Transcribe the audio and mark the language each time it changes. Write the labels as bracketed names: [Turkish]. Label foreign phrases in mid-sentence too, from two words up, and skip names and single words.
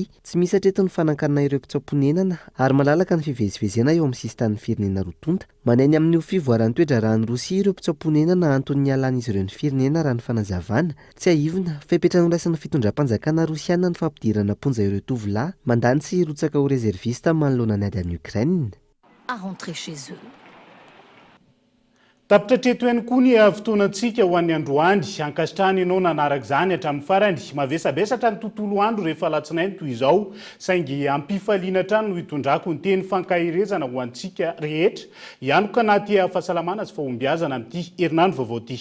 [Malagasy] Tsy misy hatreto ny fanankanana ireo mpitsaoponenana ary malalaka ny fivezivezena eo amin'ny sistan'ny firenena rotonta. Maneny amin'ny fivoaran'ny toe-draharahan'ny Rosia ireo mpitsaoponenana antony halan'izy ireo ny firenena raha ny fanazavana. Tsy aivina fepetra nondraisan'ny fitondram-panjakana Rosiana ny fampidirana ponja ireo tovolahy mandany sy hirotsaka ho réserviste manoloana ny ady any Ukraine. [French] À rentrer chez eux. [Malagasy] Tapitra treto ihany koa ny fotoanantsika ho an'ny androany ankasitrahany ianao nanaraka izany hatramin'ny farany mavesabesatra ny tontolo andro rehefa latsinainy toy izao saingy ampifaliana hatrany no hitondrako ny teny fankahirezana ho antsika rehetra ihany ka anaty fahasalamana sy fahombiazana amin'ity herinandro vaovao ity.